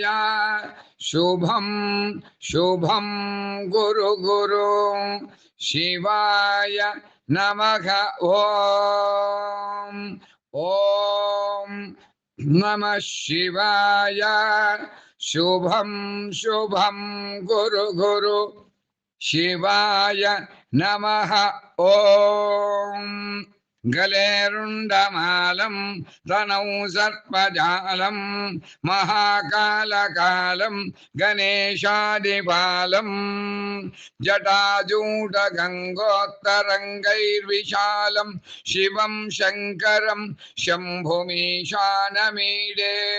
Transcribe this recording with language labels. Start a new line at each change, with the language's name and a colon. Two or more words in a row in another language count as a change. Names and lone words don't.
Sanskrit: శుభం శుభం గురు గురు శివాయ నమః ఓం. ఓం నమ శివాయ. శుభం శుభం గురు గురు శివాయ నమః ఓం. गलेरुण्डमालं तनौ सर्पजालं महाकालकालं गणेशादिबालं जटाजूटगङ्गोत्तरङ्गैर्विशालं शिवं शङ्करं शम्भुमीशानमीडे।